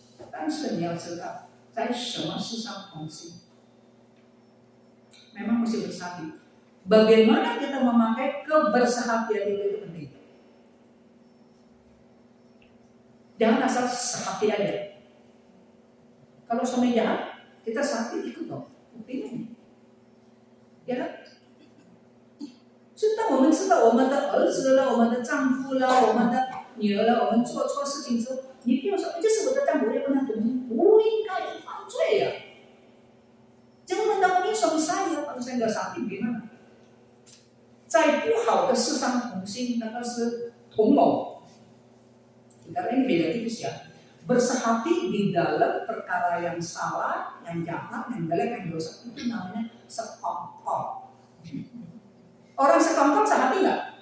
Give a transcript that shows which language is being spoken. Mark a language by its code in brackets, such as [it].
[zh] 但是你要知道，在什么事上同心， [id] memang mesti bersehati. Bagaimana kita memakai kebersehatian itu penting. Jangan asal sehati aja. Kalau suami jahat, kita sehati ikut dong. Buktinya, ya kan? [zh] 当我们知道我们的儿子了、我们的丈夫了、我们的女儿了，我们做错事情之后，你不要说这是我的丈夫，要跟他同心，不应该去犯罪呀。 [id] Jangan mentang-mentang suami saya, kalau saya nggak sakit gimana? [zh] 在不好的事上同心，那个是同谋。 [id] Karena ini beda tipis ya. Bersehati di dalam perkara yang salah, yang jahat, yang jelek, yang dosa itu namanya sekongkol. Orang sekongkol sehati nggak?